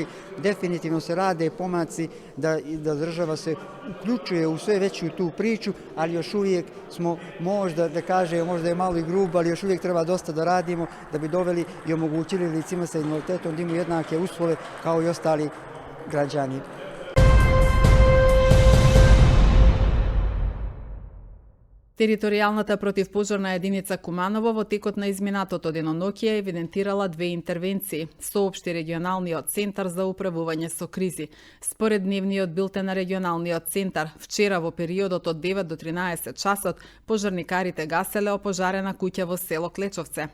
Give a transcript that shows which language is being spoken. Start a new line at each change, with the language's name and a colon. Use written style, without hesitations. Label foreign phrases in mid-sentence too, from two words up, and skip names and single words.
Bosnian: Definitivno se rade pomaci da država se uključuje u sve veću tu priču, ali još uvijek smo, možda da kažem, možda je malo i grubo, ali još uvijek treba dosta da radimo da bi doveli i omogućili licima sa invaliditetom da imaju jednake uslove kao i ostali građani.
Macedonian: Територијалната противпожарна единица Куманово во текот на изминатото деноноќе евидентирала 2 интервенции, соопшти регионалниот центар за управување со кризи. Според дневниот билтен на регионалниот центар, вчера во периодот од 9 до 13 часот, пожарникарите гаселе опожарена куќа во село Клечовце.